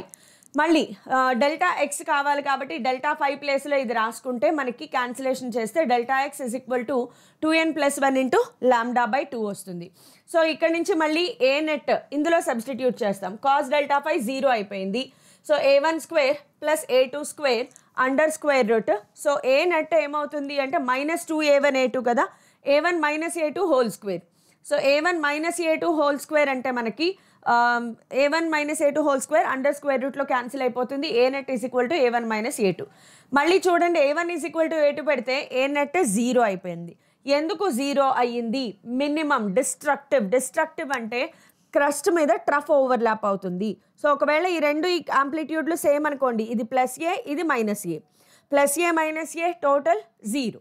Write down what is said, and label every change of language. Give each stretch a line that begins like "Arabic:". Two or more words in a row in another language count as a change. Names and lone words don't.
Telugu: మళ్ళీ
English: delta x
Telugu: కావాలి కాబట్టి డెల్టా 5 ప్లేస్లో ఇది రాసుకుంటే మనకి క్యాన్సిలేషన్ చేస్తే
English: delta x is equal to 2n+1 into λ/2
Telugu: వస్తుంది. సో ఇక్కడ నుంచి మళ్ళీ
English: A net
Telugu: ఇందులో సబ్స్టిట్యూట్ చేస్తాం.
English: cos delta
Telugu: 5 0 అయిపోయింది.
English: so a1² plus a2² under square root.
Telugu: సో
English: A net
Telugu: ఏమవుతుంది అంటే -2a1a2 కదా,
English: a1 - a2 whole square. so a1 - a2 whole square
Telugu: అంటే మనకి
English: a1 - a2 whole square under square rootlo cancel
Telugu: అయిపోతుంది.
English: A net is equal to a1 - a2.
Telugu: మళ్ళీ చూడండి
English: a1 is equal to a2
Telugu: పెడితే
English: A net
Telugu: 0 అయిపోయింది. ఎందుకు 0 అయ్యింది?
English: minimum destructive
Telugu: అంటే క్రస్ట్ మీద
English: trough overlap
Telugu: అవుతుంది. సో ఒకవేళ ఈ రెండు
English: amplitudes same
Telugu: అనుకోండి, ఇది +a ఇది -a, +a - a టోటల్ 0.